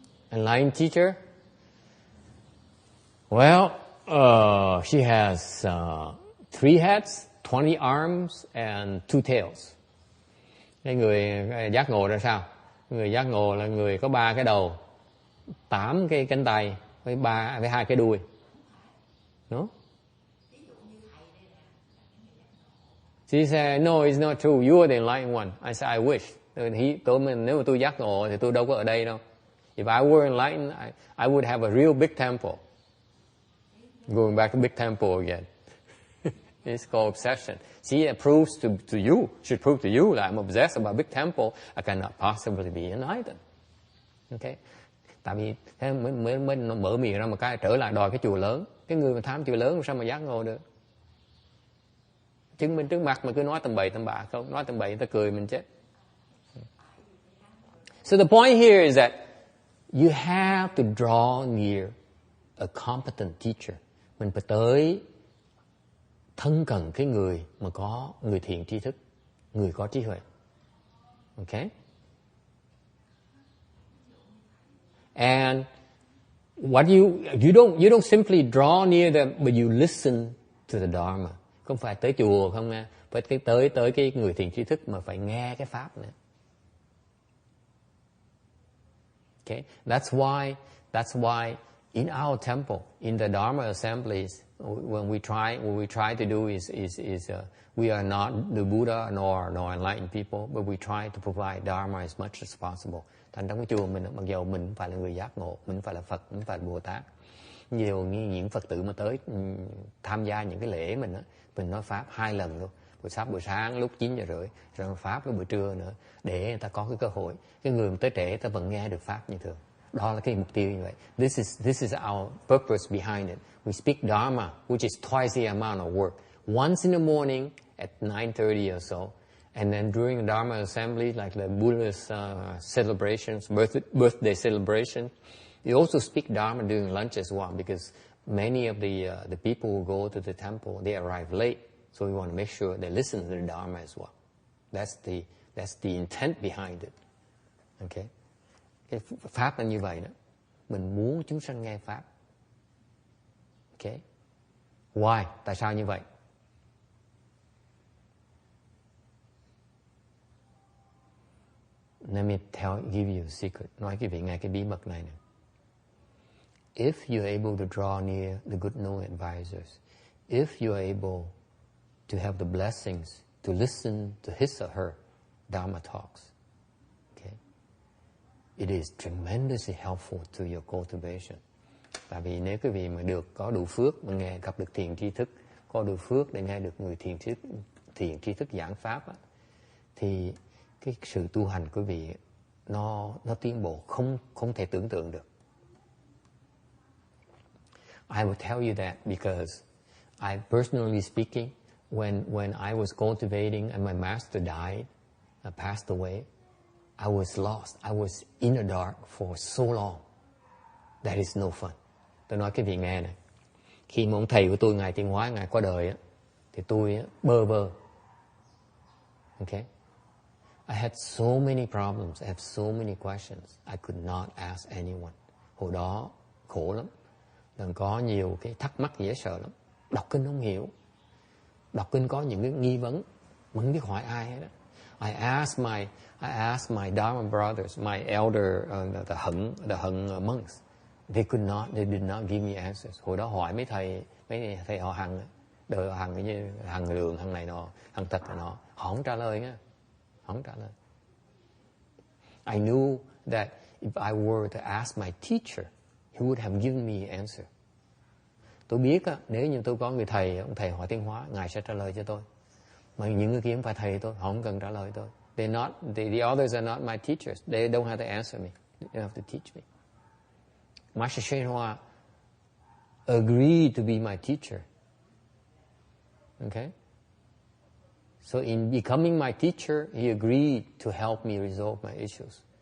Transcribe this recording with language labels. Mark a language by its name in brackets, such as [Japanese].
[English] Enlightened teacher? Well, she has 3 heads, 20 arms, and 2 tails. [Vietnamese] Cái người giác ngộ ra sao? Người giác ngộ là người có 3 cái đầu, 8 cái cánh tay với 2 cái đuôi. [English] No? She said, no, it's not true. You are the enlightened one. I said, I wish. [Vietnamese] Nếu mà tôi giác ngộ thì tôi đâu có ở đây đâu. [English] If I were enlightened, I would have a real big temple. Going back to big temple again. It's called obsession. See, it proves to you, should prove to you that I'm obsessed about a big temple. I cannot possibly be enlightened. Okay? [Vietnamese] Tại vì mới mở miệng ra một cái trở lại đòi cái chùa lớn. Cái người mà tham chùa lớn sao mà giác ngộ được? Chứng minh trước mặt mà cứ nói tầm bậy tầm bạ không, nói tầm bậy người ta cười mình chết. [English] So the point here is that you have to draw near a competent teacher. [Vietnamese] Mình phải tới thân cận cái người mà có người thiện tri thức, người có trí huệ. [English] Okay? And what you don't simply draw near them, but you listen to the Dharma. [Vietnamese] Không phải tới chùa không nghe, phải tới cái người thiện tri thức mà phải nghe cái pháp nữa. [English] Okay, that's why in our temple, in the Dharma assemblies, when we try to do is we are not the Buddha nor enlightened people, but we try to provide Dharma as much as possible. [Vietnamese] Thành trong cái chùa mình, mặc dù mình không phải là người giác ngộ, mình không phải là Phật, mình không phải là Bồ Tát, nhiều những Phật tử mà tới tham gia những cái lễ mình nói pháp 2 lần luôn. Buổi sáng lúc 9:30, rồi pháp lúc buổi trưa nữa, để người ta có cái cơ hội. Cái người mà tới trễ ta vẫn nghe được pháp như thường. Đó là cái mục tiêu như vậy. [English] This is our purpose behind it. We speak Dharma, which is twice the amount of work. Once in the morning at 9:30 or so, and then during the Dharma assembly, like the Buddha's celebrations, birthday celebration, you also speak Dharma during lunch as well, because many of the people who go to the temple, they arrive late. So we want to make sure they listen to the Dharma as well. That's the intent behind it. [Vietnamese] Okay? Cái pháp là như vậy đó. Mình muốn chúng sanh nghe pháp. Okay? [English] Why? [Vietnamese] Tại sao như vậy? [English] Let me give you a secret. [Vietnamese] Nói quý vị nghe cái bí mật này nè. [English] If you're able to draw near the good knowing advisors, if you're able to have the blessings to listen to his or her Dharma talks, okay, it is tremendously helpful to your cultivation. [Vietnamese] Tại vì nếu quý vị mà có đủ phước mà gặp được thiền tri thức, có đủ phước để nghe được người thiền tri thức giảng pháp á, thì cái sự tu hành của quý vị nó tiến bộ không thể tưởng tượng được. [English] I will tell you that because I personally speaking, when I was cultivating and my master died, passed away, I was lost. I was in the dark for so long. That is no fun. [Vietnamese] Tôi nói cái vị nghe này. Khi mà ông thầy của tôi, Ngài Tiến Hóa, Ngài qua đời á, thì tôi bơ vơ. [English] Okay? I had so many problems. I have so many questions. I could not ask anyone. [Vietnamese] Hồi đó khổ lắm. Đừng có nhiều cái thắc mắc dễ sợ lắm. Đọc kinh không hiểu. Đọc kinh có những cái nghi vấn mà không biết hỏi ai hết. [English] I asked my Dharma brothers, my elder, the hận monks. They did not give me answers. [Vietnamese] Hồi đó hỏi mấy thầy họ Hằng, đời họ Hằng như Hằng Lượng, Hằng này nọ, Hằng Tật này nọ, họ không trả lời nha, không trả lời. [English] I knew that if I were to ask my teacher, he would have given me an answer. [Vietnamese] Tôi biết á, nếu như tôi có người thầy, ông thầy hỏi Tiến Hóa, Ngài sẽ trả lời cho tôi. Mà những người kia không phải thầy tôi, họ không cần trả lời tôi. [English] The others are not my teachers. They don't have to answer me. They don't have to teach me. Master Shen Hoa agreed to be my teacher. Okay? So in becoming my teacher, he agreed to help me resolve my issues.